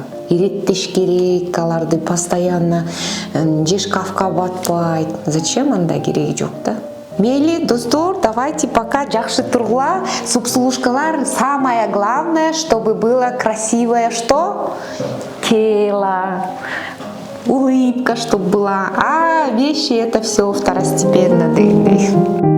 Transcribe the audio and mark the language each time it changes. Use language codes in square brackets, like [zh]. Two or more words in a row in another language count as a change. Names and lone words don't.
[ky] Иреттеш керек, аларды постоянно же шкафка батпайт. Зачем анда кереги жок да? Мейли, достор, [ru] давайте пока [ky] жакшы тургула, супсулушкалар, [ru] самое главное, чтобы было красивое, что? Тело. Улыбка, чтобы была, а вещи это все второстепенно.